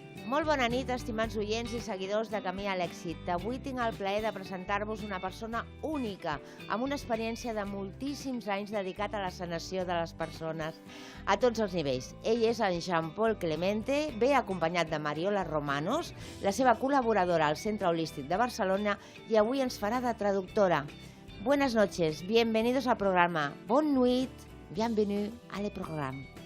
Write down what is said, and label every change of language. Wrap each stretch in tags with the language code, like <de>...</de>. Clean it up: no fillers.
<ca>Molt bona nit, estimats oients i seguidors de Camí a l'èxit. Avui tinc el plaer de presentar-vos una persona única, amb una experiència de moltíssims anys dedicat a la sanació de les persones, a tots els nivells. Ell és en Jean-Paul Clemente, ve acompanyat de Mariola Romanos, la seva col·laboradora al Centre Holístic de Barcelona, i avui ens farà de traductora.</ca> <es>Buenas noches, bienvenidos al programa.</es> <fr>Bonne nuit, bienvenue à le programme.</fr>